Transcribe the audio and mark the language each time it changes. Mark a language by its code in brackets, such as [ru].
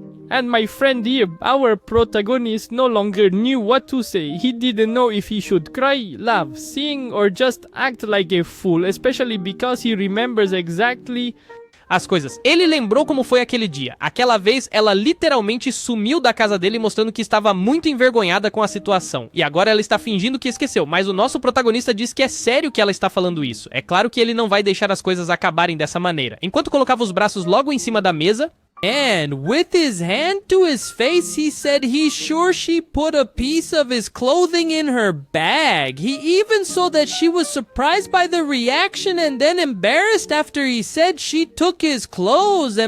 [en] And my friend here, our protagonist, no longer knew what to say. He didn't know if he should cry, laugh, sing, or just act like a fool, especially because he remembers exactly [pt] as coisas. Ele lembrou como foi aquele dia. Aquela vez, ela literalmente sumiu da casa dele, mostrando que estava muito envergonhada com a situação. E agora ela está fingindo que esqueceu, mas o nosso protagonista diz que é sério que ela está falando isso. É claro que ele não vai deixar as coisas acabarem dessa maneira. Enquanto colocava os braços logo em cima da mesa, [en] and with his hand to his face, he said he's sure she put a piece of his clothing in her bag. He even saw that she was surprised by the reaction and then embarrassed after he said she took his clothes.